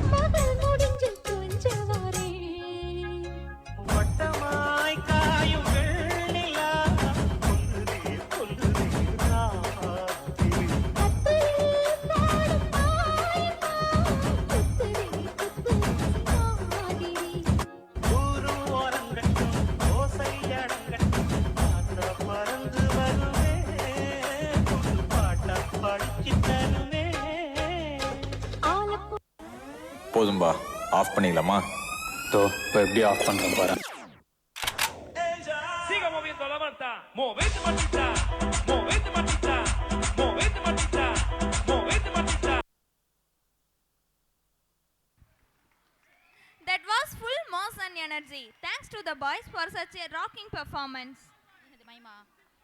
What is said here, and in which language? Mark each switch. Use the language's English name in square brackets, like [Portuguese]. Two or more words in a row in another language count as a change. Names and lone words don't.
[Tamil] வட்டமாய் காயும் வெள்ளிலா ஊரு ஓரங்கட்டும் ஓசை அடங்கட்டும் பறந்து வருவே பாட்ட படிச்சு தருவே. போதும்பா, ஆஃப் பண்ணிக்கலாமா? இப்போ எப்படி ஆஃப் பண்றேன் பாரு. [Spanish] Siga moviendo la manta, movete matita, movete matita, movete matita, movete matita. [English] That was full moss and energy. Thanks to the boys for such a rocking performance.